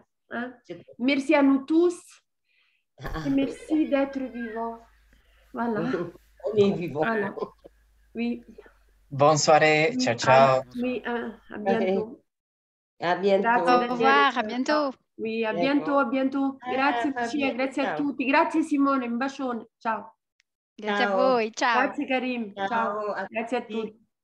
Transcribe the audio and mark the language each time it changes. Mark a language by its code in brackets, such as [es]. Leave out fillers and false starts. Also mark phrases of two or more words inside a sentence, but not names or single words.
[fr] Hein? Merci à nous tous. Et merci d'être vivants. Voilà. On est vivants. Voilà. Oui. Bonne soirée. Ciao. Oui, à bientôt. À bientôt. Au revoir, à bientôt. Oui, a bientôt. [it] Grazie Lucia, grazie a tutti. Grazie Simone, un bacione. Ciao. Grazie a voi, ciao. Grazie Karim. Ciao. Grazie a tutti.